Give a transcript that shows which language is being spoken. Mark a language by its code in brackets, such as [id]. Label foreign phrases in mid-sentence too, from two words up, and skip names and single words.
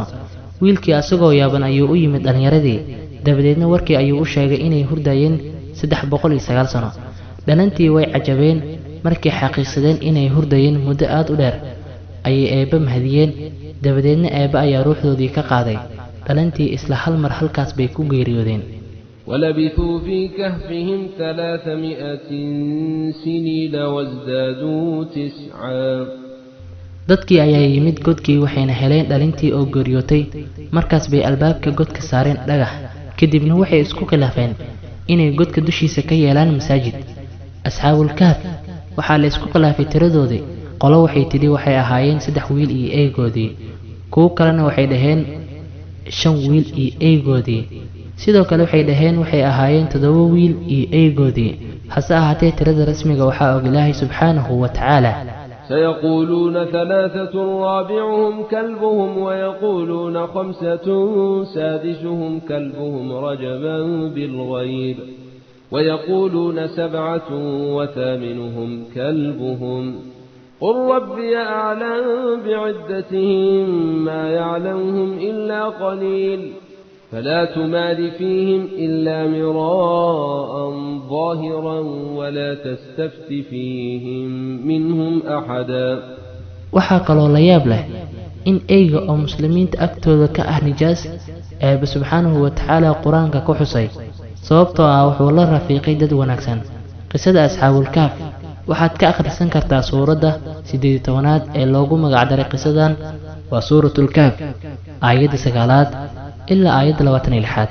[so] wiilkii asagoo yaaban ayuu u yimid dhalinyaradii. dabadeedna warkii ayuu u sheegay inay hurdayeen 309 sano. dhalantii way cajabeen. markay xaqiiqsadeen inay hurdayeen muddo aad u dheer ayay eebbe mahadiyeen. dabadeedna eebbe ayaa ruuxdoodii ka qaaday. dhalantii isla hal mar halkaas bay ku geeriyoodeen. [ar] ولبثوا في كهفهم 300 سنين وازدادوا 9. [so] dadkii ayaa yimid godkii, waxayna heleen dhalintii oo geeriyootay. markaas bay albaabka godka saareen dhagax. kadibna waxay isku khilaafeen inay godka dushiisa ka yeelaan masaajid. asxaabul kahf waxaa la isku khilaafay tiradoodii. qolo waxay tidhi waxay ahaayeen 3 wiil iyo eygoodii. kuwo kalena waxay dhaheen 5 wiil iyo eygoodii. sidoo kale waxay dhaheen waxay ahaayeen 7 wiil iyo eygoodii. hase ahaatee tirada rasmiga waxaa og Ilaahay [ar] سبحانه وتعالى. سيقولون 3 رابعهم كلبهم ويقولون 5 سادسهم كلبهم رجما بالغيب ويقولون 7 وثامنهم كلبهم قل ربي أعلم بعدتهم ما يعلمهم إلا قليل فلا تمار فيهم إلا مراء ظاهرا ولا تستفت فيهم منهم أحدا. [so] waxaa kaloo la yaab leh in eyga oo muslimiinta agtooda ka ah nijaas eebbe [ar] سبحانه وتعالى [so] qur-aanka ku xusay, sababtoo ah wuxuu la rafiiqay dad wanaagsan. qisada asxaabul kahf waxaad ka akhrisan kartaa suuradda 18aad ee loogu magacdaray qisadan, waa suuratul kahf, aayadda 9aad ilaa aayadda 26aad.